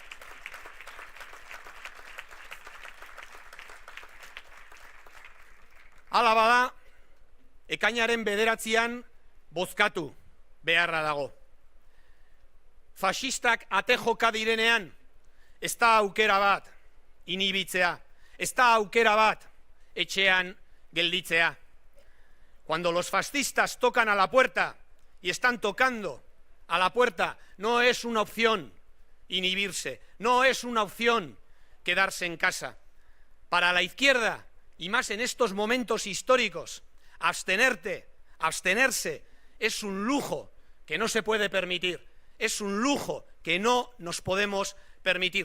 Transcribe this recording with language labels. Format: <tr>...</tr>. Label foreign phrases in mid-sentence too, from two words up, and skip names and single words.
<eu>Hala bada, ekainaren 9 bozkatu beharra dago. Faxistak ate joka direnean, ez da aukera bat inibitzea, ez da aukera bat etxean gelditzea.</eu> <es>Cuando los fascistas tocan a la puerta y están tocando a la puerta, no es una opción inhibirse, no es una opción quedarse en casa. Para la izquierda, y más en estos momentos históricos, abstenerse es un lujo que no se puede permitir, es un lujo que no nos podemos permitir.</es>